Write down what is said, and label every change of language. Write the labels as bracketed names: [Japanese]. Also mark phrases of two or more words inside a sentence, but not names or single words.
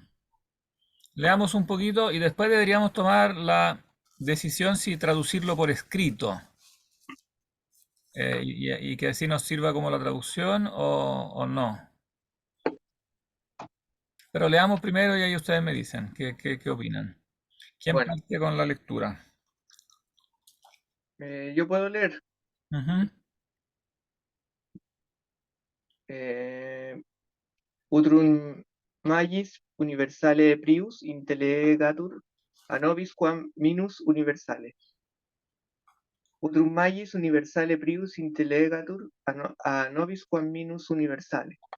[Spanish] Leamos un poquito y después deberíamos tomar la decisión si traducirlo por escrito y que así nos sirva como la traducción o no. Pero leamos primero y ahí ustedes me dicen qué opinan. ¿Quién Bueno, parte con la lectura? yo puedo leer. Ujú. [Latin] Eh, Utrum magis universale prius intelegatur a nobis quam minus universale. Utrum magis universale prius intelegatur a nobis quam minus universale.